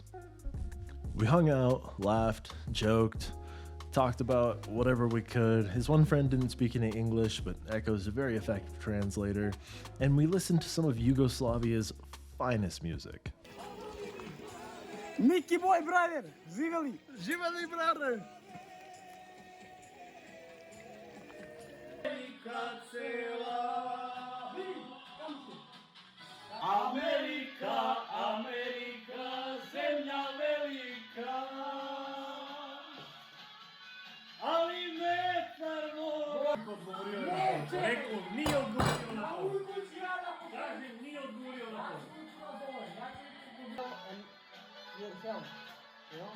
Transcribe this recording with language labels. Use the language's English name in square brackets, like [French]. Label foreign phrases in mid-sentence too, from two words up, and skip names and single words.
[English] We hung out, laughed, joked, talked about whatever we could. His one friend didn't speak any English, but Echo's a very effective translator, and we listened to some of Yugoslavia's finest music. Miki boy, brother! [Serbian] Živeli! Živeli, brother! Amerika, Amerika, zemlja velika, ali metar moj. Rekao, nije odgovorio na to. Kažem, nije odgovorio na to. [English] And your health, you know?